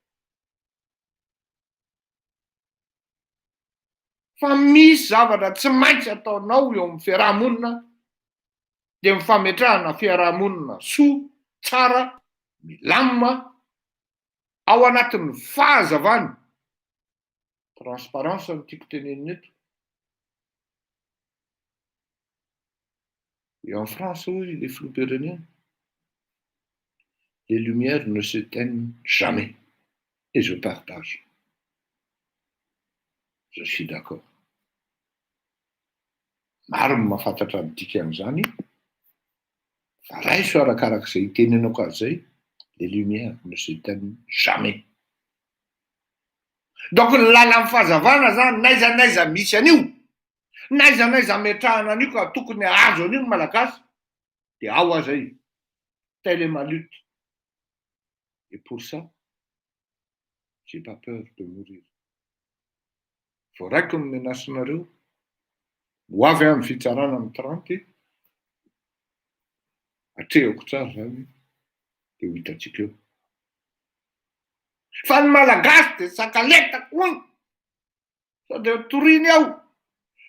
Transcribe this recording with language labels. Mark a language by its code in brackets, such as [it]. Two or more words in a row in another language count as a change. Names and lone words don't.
[mg] Fa misy zavatra tsy maintsy ataonao eo amin'ny fiarahamonina dia mifametrahana fiarahamonina soa, tsara, milamina, ao anatin'ny fahazavana. Transparence no tiako tenenina eto. [fr] Et en France, oui, les flous pyrénéens, les lumières ne s'éteignent jamais. Et je partage. Je suis d'accord. [mg] Maro ny mahafantatra ny dikan'izany. Fa raiso arakarak'izay tenenako azy zay, [fr] les lumières ne s'éteignent jamais. [mg] Donc ny lalan'ny fahazavana zany n'aiza misy an'io, n'aiza metrahana an'io ka tokony azo an'io malagasy, dia ao azay. [fr] Telle est ma lutte. Et pour ça, j'ai pas peur de mourir. [mg] Voaraiko ny menacinareo, ho avy amin'ny fitsarana amin'ny 30, atrehako tsara zany, dia ho hitantsika eo. Fa ny malagasy dia sakaletako hono, sao dia toriany aho.